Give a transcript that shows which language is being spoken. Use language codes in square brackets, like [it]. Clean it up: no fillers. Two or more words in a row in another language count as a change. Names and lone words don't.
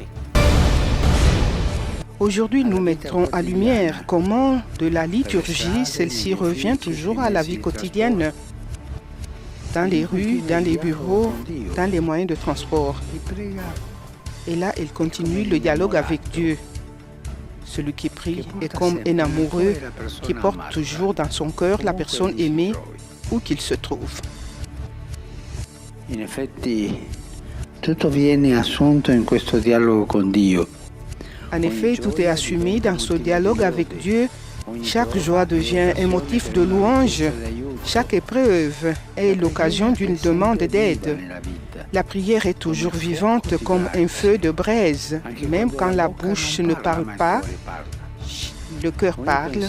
[fr] Aujourd'hui, nous mettrons à lumière comment de la liturgie, celle-ci revient toujours à la vie quotidienne, dans les rues, dans les bureaux, dans les moyens de transport. Et là, il continue le dialogue avec Dieu. Celui qui prie est comme un amoureux qui porte toujours dans son cœur la personne aimée où qu'il se trouve. [it] In effetti, tutto viene assunto in questo dialogo con Dio. [fr] En effet, tout est assumé dans ce dialogue avec Dieu. Chaque joie devient un motif de louange. Chaque épreuve est l'occasion d'une demande d'aide. La prière est toujours vivante comme un feu de braise. Même quand la bouche ne parle pas, le cœur parle.